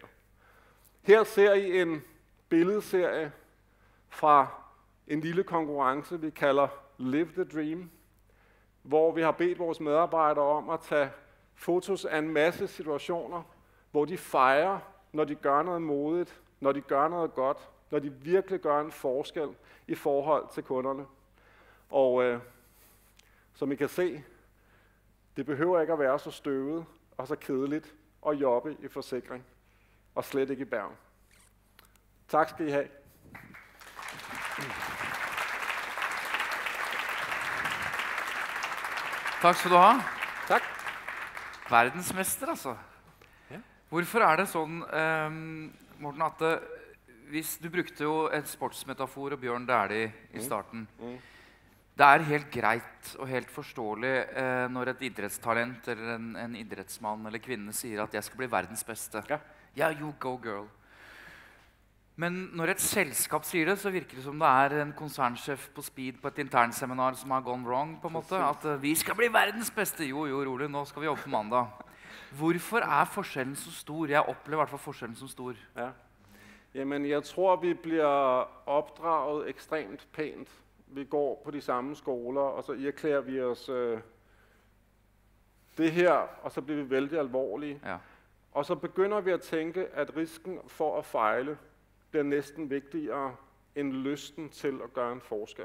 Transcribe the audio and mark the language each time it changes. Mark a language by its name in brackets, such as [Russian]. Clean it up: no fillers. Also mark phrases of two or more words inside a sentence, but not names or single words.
[Danish] Her ser I en billedserie fra en lille konkurrence, vi kalder Live the Dream, hvor vi har bedt vores medarbejdere om at tage fotos af en masse situationer, hvor de fejrer, når de gør noget modigt, når de gør noget godt, når de virkelig gør en forskel i forhold til kunderne. Og som I kan se, det behøver ikke at være så støvet og så kedeligt at jobbe i forsikring, og slet ikke i Bergen. Tak skal I have. [Norwegian] Tak skal du ha. [Danish] Tak. Verdensmester, altså. Ja. [Norwegian] Hvorfor er det sånn, Morten, at hvis du brukte jo et sportsmetafor og Bjørn Dæhlie i starten. Det er helt greit og helt forståelig når et idrettstalent eller en idrettsmann eller kvinne sier at jeg skal bli verdens beste. Ja, [English] you go girl. [Norwegian] Men når et selskap sier det, så virker det som det er en konsernsjef på speed på et internseminar som har [English] gone wrong, [Norwegian] på en måte. At vi skal bli verdens beste. Jo, rolig, nå skal vi jobbe på mandag. Hvorfor er forskjellen så stor? Jeg opplever i hvert fall forskjellen som stor. Ja. [Danish] Jamen, jeg tror, vi bliver opdraget ekstremt pænt. Vi går på de samme skoler, og så erklærer vi os det her, og så bliver vi vældig alvorlige. Ja. Og så begynder vi at tænke, at risken for at fejle bliver næsten vigtigere end lysten til at gøre en forskel.